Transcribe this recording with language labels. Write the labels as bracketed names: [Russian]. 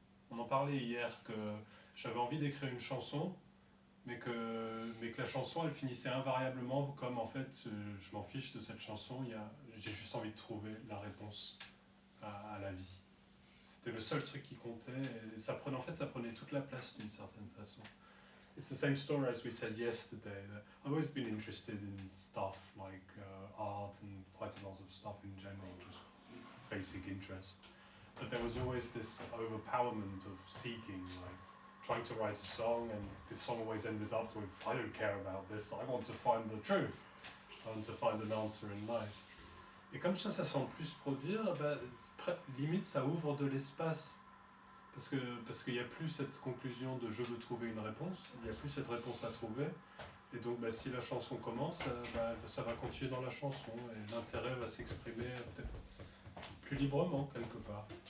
[French] On en parlait hier, que j'avais envie d'écrire une chanson, mais que la chanson, elle finissait invariablement comme en fait, je m'en fiche de cette chanson, j'ai juste envie de trouver la réponse à la vie. C'était le seul truc qui comptait, et ça prenait toute la place d'une certaine façon. [English] It's the same story as we said yesterday. I've always been interested in stuff like art and quite a lot of stuff in general, just basic interest. But there was always this overpowerment of seeking, like trying to write a song, and the song always ended up with, I don't care about this, I want to find the truth. I want to find an answer in life. [French] Et comme ça sent plus produire, limite ça ouvre de l'espace. Parce qu'il n'y a plus cette conclusion de je veux trouver une réponse, il n'y a plus cette réponse à trouver. Et donc si la chanson commence, ça va continuer dans la chanson et l'intérêt va s'exprimer peut-être plus librement quelque part.